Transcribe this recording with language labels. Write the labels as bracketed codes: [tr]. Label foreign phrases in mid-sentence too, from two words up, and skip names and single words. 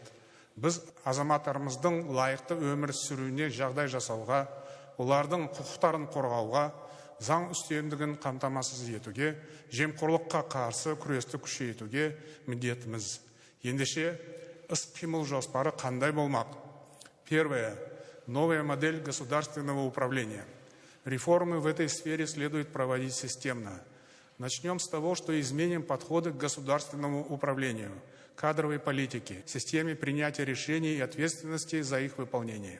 [kk] Біз азаматтарымыздың лайықты өмір сүруіне жағдай жасауға, олардың құқықтарын қорғауға, заң үстемдігін қамтамасыз етуге, жемқорлыққа қарсы күресті күшейтуге міндетіміз. Ендеше іс-қимыл жоспары қандай болмақ? [ru] Первое. Новая модель государственного управления. Реформы в этой сфере следует проводить системно. Начнем с того, что изменим подходы к государственному управлению, кадровой политике, системе принятия решений и ответственности за их выполнение.